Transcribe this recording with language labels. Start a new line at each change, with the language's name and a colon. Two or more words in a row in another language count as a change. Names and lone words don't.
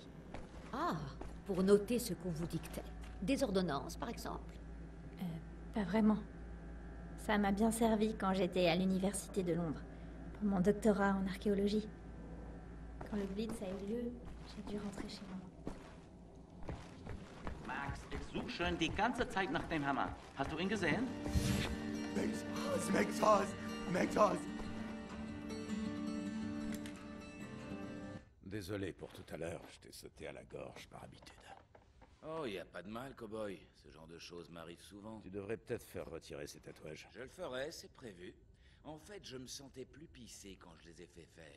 French: Ah, pour noter ce qu'on vous dictait. Des ordonnances, par exemple. Pas vraiment. Ça m'a bien servi quand j'étais à l'université de Londres, pour mon doctorat en archéologie. Quand le Blitz a eu lieu, j'ai dû rentrer chez moi.
German: Max, ich suche schon die ganze Zeit nach dem Hammer. Hast du ihn gesehen? Mexos.
French: Désolé pour tout à l'heure, je t'ai sauté à la gorge par habitude. Oh, y a pas de mal, cowboy. Ce genre de choses m'arrive souvent. Tu devrais peut-être faire retirer ces tatouages. Je le ferai, c'est prévu. En fait, je me sentais plus pissé quand je les ai fait faire.